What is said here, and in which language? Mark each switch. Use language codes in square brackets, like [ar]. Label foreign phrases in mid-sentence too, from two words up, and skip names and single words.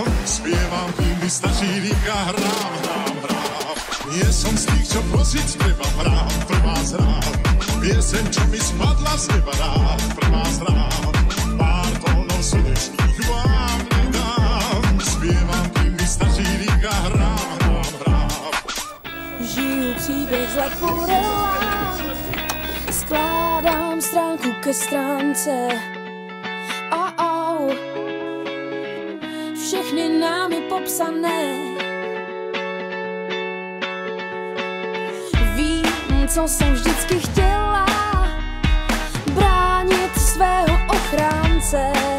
[sk] Spievam, kým mi stačí lík a hrám. Nie som z tých, čo prosiť treba, hrám, pre vás hrám. Pieseň, čo mi spadla z neba rád pre vás hrám. Pár tónov srdečných vám nedám. Spievam, kým mi stačí lík a hrám. [cs] Žiju příběh z Leporela, skládám stránku ke stránce. Všechny námi popsané. Vím, co jsem vždycky chtěla, bránit svého ochránce.